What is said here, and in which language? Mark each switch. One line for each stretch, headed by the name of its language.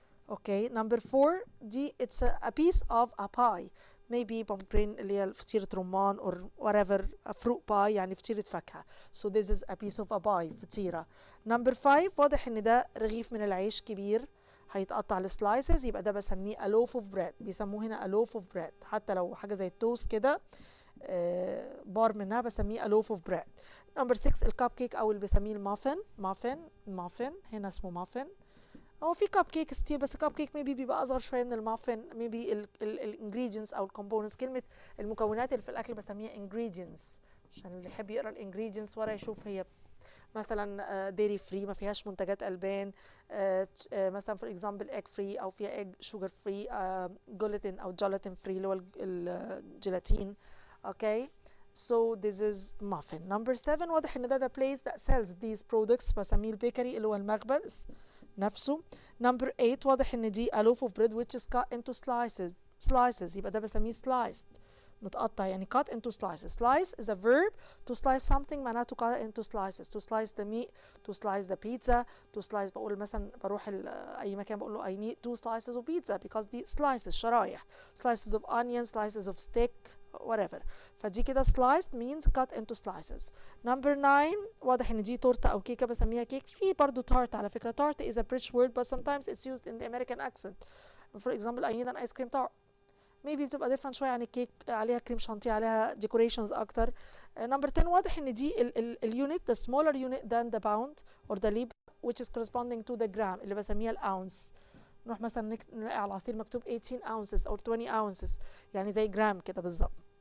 English: Okay, number four دي it's a piece of a pie, maybe pomegranate
Arabic: اللي هي فطيرة رمان
English: or whatever, a fruit pie
Arabic: يعني فطيرة فاكهة.
English: So this is a piece of a pie فطيرة.
Arabic: number five واضح ان ده رغيف من العيش كبير هيتقطع لسلايسز يبقى ده بسميه
English: a loaf of bread.
Arabic: بيسموه هنا
English: a loaf of bread
Arabic: حتى لو حاجة زي التوست كده بار منها بسميه a loaf of bread. number six الكب كيك او اللي بسميه المافن هنا اسمه مافن. هو في كب كيك ستيل بس كب كيك ميبي بيبقى اصغر شويه من المافن. ميبي الانجريدينتس او الكومبوننتس، كلمه المكونات اللي في الاكل بسميها انجريدينتس عشان اللي يحب يقرا الانجريدينتس ورا يشوف هي مثلا ديري فري ما فيهاش منتجات البان، مثلا فور اكزامبل ايج فري او فيها ايج شوجر فري، جلوتين او جيلاتين فري اللي هو الجيلاتين.
English: Okay so this is muffin. number 7 واضح ان ده the place that sells these products
Arabic: بسميه البيكري اللي هو المخبز نفسه.
English: number 8 واضح ان دي a loaf of bread which is cut into slices يبقى ده بسميه sliced متقطع يعني cut into slices. slice is a verb. to slice something معناته cut into slices. to slice the meat, to slice the pizza, to slice
Arabic: بقول مثلا بروح اي مكان بقول له
English: I need 2 slices of pizza because دي slices شرايح. slices of onion, slices of steak whatever.
Arabic: فدي كده
English: sliced means cut into slices.
Arabic: number 9 واضح ان دي تورته او كيكه بسميها كيك. في برضو tart على فكره.
English: tart is a British word but sometimes it's used in the American accent. for example I need an ice cream tart maybe بتبقى different
Arabic: شويه عن الكيك عليها كريم شانتيه عليها
English: decorations اكتر. number 10 واضح ان دي اليونت the smaller unit than the pound or the libra which is corresponding to the gram
Arabic: اللي بسميها الاونس. نروح مثلا نلاقي على العصير مكتوب
English: 18 ounces or 20 ounces
Arabic: يعني زي جرام كده بالظبط.